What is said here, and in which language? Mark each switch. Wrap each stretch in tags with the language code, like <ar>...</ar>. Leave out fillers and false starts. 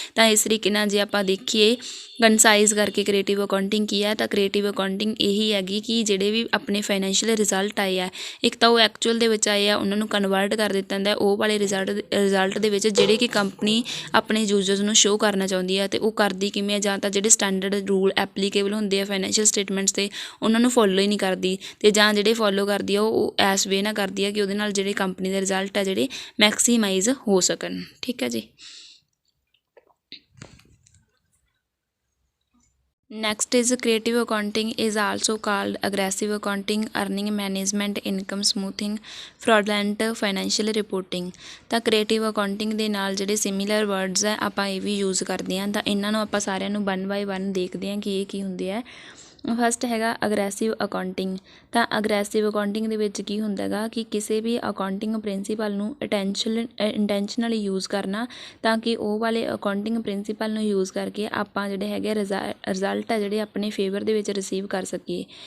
<pa>ਤਾਂ ਇਸ ਤਰੀਕੇ ਨਾਲ ਜੇ ਆਪਾਂ ਦੇਖੀਏ ਕੰਸਾਈਜ਼ ਕਰਕੇ ਕ੍ਰੀਏਟਿਵ ਅਕਾਊਂਟਿੰਗ ਕੀ ਹੈ, ਤਾਂ ਕ੍ਰੀਏਟਿਵ ਅਕਾਊਂਟਿੰਗ ਇਹੀ ਹੈਗੀ ਕਿ ਜਿਹੜੇ ਵੀ ਆਪਣੇ ਫਾਈਨੈਂਸ਼ੀਅਲ ਰਿਜ਼ਲਟ ਆਏ ਆ, ਇੱਕ ਤਾਂ ਉਹ ਐਕਚੁਅਲ ਦੇ ਵਿੱਚ ਆਏ ਆ ਉਹਨਾਂ ਨੂੰ ਕਨਵਰਟ ਕਰ ਦਿੱਤਾ ਜਾਂਦਾ ਉਹ ਵਾਲੇ ਰਿਜ਼ਲਟ ਦੇ ਵਿੱਚ ਜਿਹੜੇ ਕਿ ਕੰਪਨੀ ਆਪਣੇ ਯੂਜ਼ਰਸ ਨੂੰ ਸ਼ੋਅ ਕਰਨਾ ਚਾਹੁੰਦੀ ਹੈ। ਅਤੇ ਉਹ ਕਰਦੀ ਕਿਵੇਂ, ਜਾਂ ਤਾਂ ਜਿਹੜੇ ਸਟੈਂਡਰਡ ਰੂਲ ਐਪਲੀਕੇਬਲ ਹੁੰਦੇ ਆ ਫਾਈਨੈਂਸ਼ੀਅਲ ਸਟੇਟਮੈਂਟਸ 'ਤੇ ਉਹਨਾਂ ਨੂੰ ਫੋਲੋ ਹੀ ਨਹੀਂ ਕਰਦੀ, ਅਤੇ ਜਾਂ ਜਿਹੜੇ ਫੋਲੋ ਕਰਦੀ ਆ ਉਹ ਐਸ ਵੇ ਨਾਲ ਕਰਦੀ ਆ ਕਿ ਉਹਦੇ ਨਾਲ ਜਿਹੜੇ ਕੰਪਨੀ ਦੇ ਰਿਜ਼ਲਟ ਆ ਜਿਹੜੇ ਮੈਕਸੀਮਾਈਜ਼ ਹੋ ਸਕਣ। ਠੀਕ ਹੈ ਜੀ।</pa> <en>Next is creative accounting is also called aggressive accounting, earning management, income smoothing, fraudulent financial reporting।</en> <pa>ਤਾਂ creative accounting ਦੇ ਨਾਲ ਜਿਹੜੇ ਸਿਮੀਲਰ ਵਰਡਸ ਹੈ ਆਪਾਂ ਇਹ ਵੀ ਯੂਜ਼ ਕਰਦੇ ਹਾਂ। ਤਾਂ ਇਹਨਾਂ ਨੂੰ ਆਪਾਂ ਸਾਰਿਆਂ ਨੂੰ 1 by 1 ਦੇਖਦੇ ਹਾਂ ਕਿ ਇਹ ਕੀ ਹੁੰਦੇ ਆ। ਫਸਟ ਹੈਗਾ ਅਗਰੈਸਿਵ ਅਕਾਊਂਟਿੰਗ। ਤਾਂ ਅਗਰੈਸਿਵ ਅਕਾਊਂਟਿੰਗ ਦੇ ਵਿੱਚ ਕੀ ਹੁੰਦਾ ਹੈਗਾ ਕਿ ਕਿਸੇ ਵੀ ਅਕਾਊਂਟਿੰਗ ਪ੍ਰਿੰਸੀਪਲ ਨੂੰ ਇੰਟੈਂਸ਼ਨਲੀ ਯੂਜ਼ ਕਰਨਾ, ਤਾਂ ਕਿ ਉਹ ਵਾਲੇ ਅਕਾਊਂਟਿੰਗ ਪ੍ਰਿੰਸੀਪਲ ਨੂੰ ਯੂਜ਼ ਕਰਕੇ ਆਪਾਂ ਜਿਹੜੇ ਹੈਗੇ ਰਿਜ਼ਲਟ ਆ ਜਿਹੜੇ ਆਪਣੇ ਫੇਵਰ ਦੇ ਵਿੱਚ ਰਿਸੀਵ ਕਰ ਸਕੀਏ।</pa>